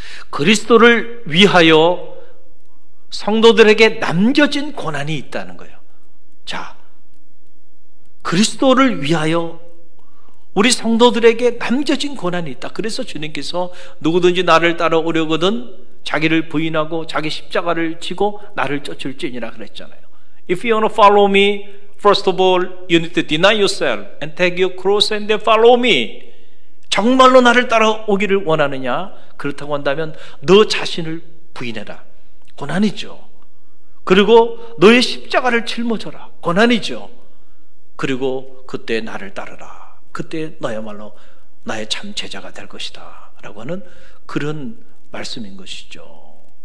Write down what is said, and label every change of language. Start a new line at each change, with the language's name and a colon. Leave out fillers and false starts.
Korean: 그리스도를 위하여 성도들에게 남겨진 고난이 있다는 거예요. 자, 그리스도를 위하여 우리 성도들에게 남겨진 고난이 있다. 그래서 주님께서 누구든지 나를 따라오려거든 자기를 부인하고 자기 십자가를 지고 나를 쫓을지니라 그랬잖아요.
English: If you want to follow me, first of all, you need to deny yourself and take your cross and then follow me.
Korean: 정말로 나를 따라오기를 원하느냐? 그렇다고 한다면 너 자신을 부인해라. 고난이죠. 그리고 너의 십자가를 짊어져라. 고난이죠. 그리고 그때 나를 따르라. 그때 너야말로 나의 참 제자가 될 것이다 라고 하는 그런 말씀인 것이죠.